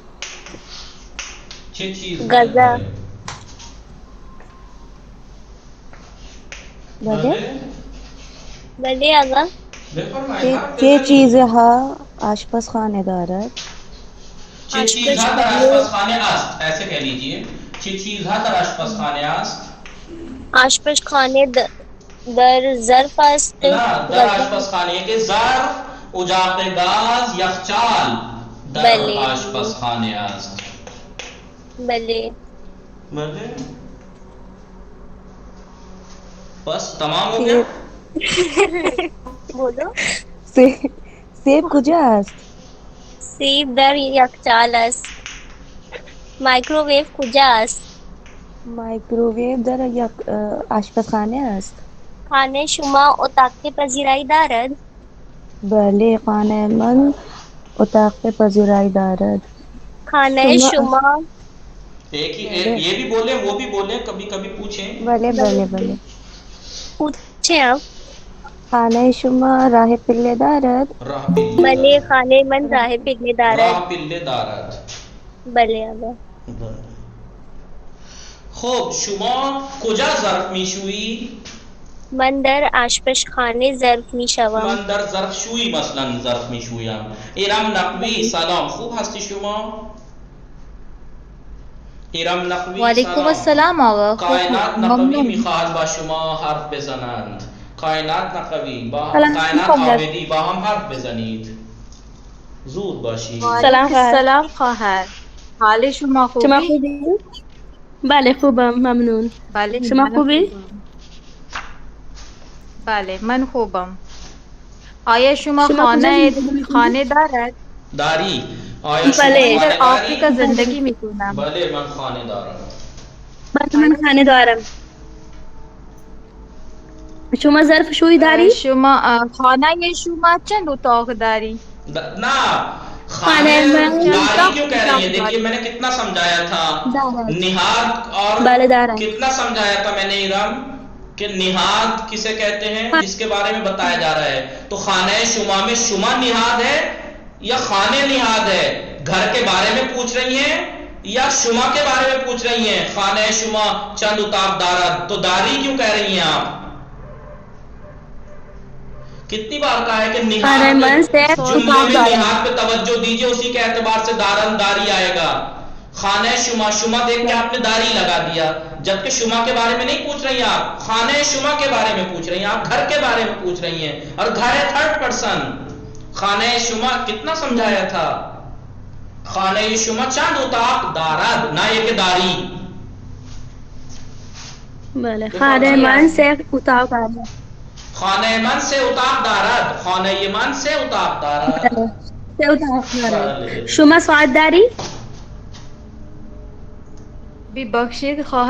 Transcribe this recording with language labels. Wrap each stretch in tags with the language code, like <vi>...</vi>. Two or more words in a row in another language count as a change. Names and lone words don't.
<fa>چه چیز غذا. بله بله آقا. بفرمایید حرف چه بزنید. چیزها آشپزخانه دارد؟ چه چیزها در آشپزخانه است</fa> <ur>ایسے کہہ لیجئے</ur> <fa>چه چیزها در آشپزخانه است. آشپزخانه در ظرف است. نه در آشپزخانه که ظرف اجاق گاز یخچال در بله. آشپزخانه است. بله.</fa> <ur>بله بس تمام ہو گیا. بولو.</ur> <fa>سیب کجا است؟ سیب در یخچال است. مایکروویو کجا است؟ مایکروویو در یک آشپزخانه است. خانه شما اتاق پذیرایی دارد؟ بله خانه من اتاق پذیرایی دارد. خانه شما</fa> <ur>ایک ہی یہ بھی بولیں وہ بھی بولیں کبھی کبھی پوچھیں.</ur> <fa>بله بله بله.</fa> <ur>پوچھیں.</ur> <fa>خانه شما راه پله دارد؟ راہ پلے بله خانه من راه پله راہ دارد. پلے دارد. بله آقا. خب شما کجا ظرف میشویی؟ من در آشپزخانه ظرف می شوم. من در ظرفشویی مثلا ظرف میشویم. ایرم نقوی سلام خوب هستی شما؟ ایرم نقوی</fa> <ar>وعلیکم السلام آقا.</ar> <fa>کائنات نقوی ممنون. میخواهد با شما حرف بزنند. کائنات نقوی با سلام کائنات علیکم. آبدی با هم حرف بزنید. زود باشید. سلام خواهر. سلام خواهر. حال شما خوبی؟ شما خوبی؟ بله خوبم ممنون. بله شما من خوبی؟ خوبم. بله من خوبم. آیا شما خانه دارد؟ داری آیا شما بله. خانه در آفریقا داری؟ زندگی میکنم. بله من خانه دارم. من خانه دارم. شما ظرف شویی داری؟ شما خانه شما چند اتاق داری؟</fa> <ur>نہ خانے میں داری کیوں کہہ رہی ہے؟ دیکھیے میں نے کتنا سمجھایا تھا نہاد اور بالے دار ہے. کتنا سمجھایا تھا میں نے ارم کہ نہاد کسے کہتے ہیں جس کے بارے میں بتایا جا رہا ہے. تو</ur> <fa>خانہ شما</fa> <ur>میں شما نہاد ہے یا خانے نہاد ہے؟ گھر کے بارے میں پوچھ رہی ہیں یا شما کے بارے میں پوچھ رہی ہیں؟</ur> <fa>خانہ شما چند اتاق دارد</fa> <ur>تو داری کیوں کہہ رہی ہیں آپ؟ کتنی بار کہا ہے کہ جملے میں نہاد پہ توجہ دیجئے اسی کے اعتبار سے</ur> <fa>دارن داری</fa> <ur>آئے گا.</ur> <fa>خانہ شما شما</fa> <ur>دیکھ کے آپ نے داری لگا دیا جبکہ شما کے بارے میں نہیں پوچھ رہی ہیں آپ</ur> <fa>خانہ شما</fa> <ur>کے بارے میں پوچھ رہی ہیں. آپ گھر کے بارے میں پوچھ رہی ہیں اور گھر ہے تھرڈ پرسن.</ur> <fa>خانہ شما</fa> <ur>کتنا سمجھایا تھا؟</ur> <fa>خانہ شما چند اتاق دارد</fa> <ur>نہ یہ کہ داری.</ur> <fa>بله خانه من سه اتاق دارد. خانہ من سے اتاق دارد. خانہ من سے اتاق دارد. سه اتاق دارد. شما ساعت داری؟ ببخشید خواهر.</fa>